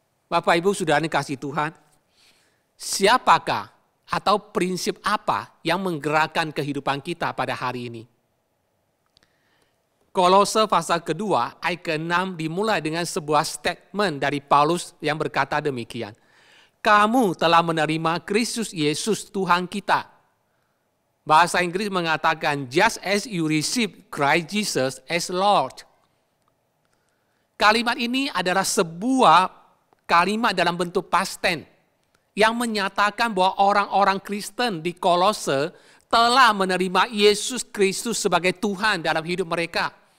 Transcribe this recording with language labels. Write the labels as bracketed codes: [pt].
[id] Bapak Ibu Saudara dikasihi Tuhan, siapakah atau prinsip apa yang menggerakkan kehidupan kita pada hari ini? Kolose pasal kedua ayat ke-6 dimulai dengan sebuah statement dari Paulus yang berkata demikian. Kamu telah menerima Kristus Yesus Tuhan kita. Bahasa Inggris mengatakan, [en] just as you receive Christ Jesus as Lord. [id] Kalimat ini adalah sebuah kalimat dalam bentuk past tense yang menyatakan bahwa orang-orang Kristen di Kolose telah menerima Yesus Kristus sebagai Tuhan dalam hidup mereka.